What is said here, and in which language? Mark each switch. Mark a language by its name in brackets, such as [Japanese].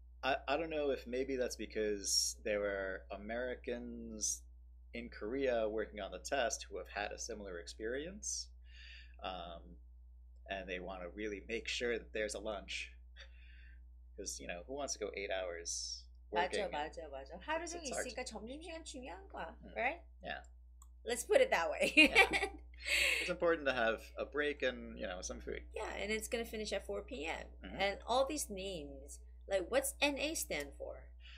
[English] I don't know if maybe that's because there were Americans in Korea working on the test who have had a similar experience. And they want to really make sure that there's a lunch. Because, you know, who wants to go 8 hours working? [Korean] 맞아. 하루 종일 있으니까 점심시간 중요한 거야. [English] Right? Yeah. Let's put it that way. Yeah. It's important to have a break and, you know, some food. Yeah, and it's going to finish at 4 p.m. And all these names, like what's NA stand for?